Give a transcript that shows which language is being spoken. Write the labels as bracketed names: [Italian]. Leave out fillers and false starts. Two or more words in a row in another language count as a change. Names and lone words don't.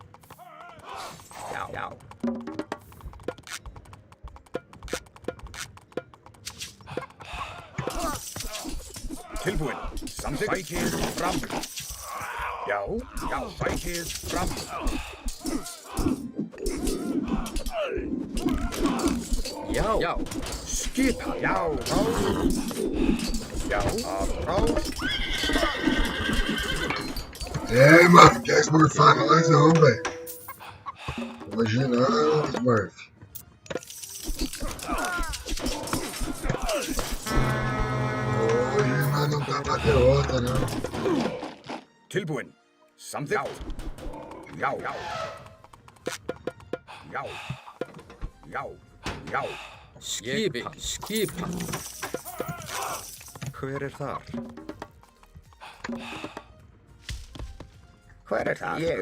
[Icelandic] Tilbúin. Samþykkt. Sækið fram. Já, sækið fram. Já. Skipan. Já, atrás. [Portuguese] Ei, mano, quer smurfar nós não, velho. Imagina, Smurf. Hoje nós não tá pra derrota, não. [Icelandic] Tilbúin. Samþykkt. Já. Skipan. Hver er þar? Hver er það? Ég